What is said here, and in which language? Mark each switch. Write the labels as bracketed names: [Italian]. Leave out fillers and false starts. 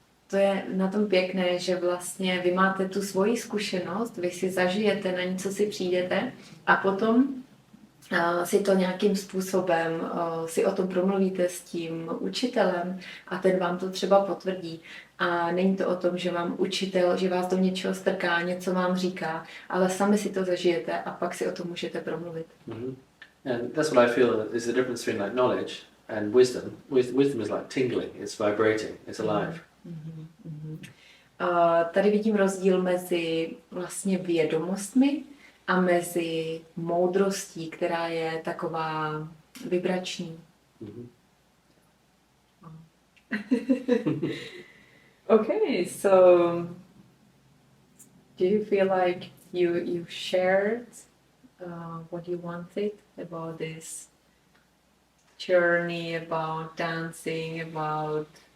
[Czech] To je na tom pěkné, že vlastně vy máte tu svoji zkušenost, vy si zažijete, na něco si přijdete a potom si to nějakým způsobem, si o tom promluvíte s tím učitelem a ten vám to třeba potvrdí. A není to o tom, že vám učitel, že vás do něčeho strká, něco vám říká, ale sami si to zažijete a pak si o tom můžete promluvit. [English] And that's what I feel is the difference between like knowledge and wisdom. Wisdom is like tingling, it's vibrating, it's alive. [Czech] Tady vidím rozdíl mezi vlastně vědomostmi a mezi moudrostí, která je taková vibrační. Mhm. [English] Okay, so do you feel like you shared what you wanted about this journey, about dancing, about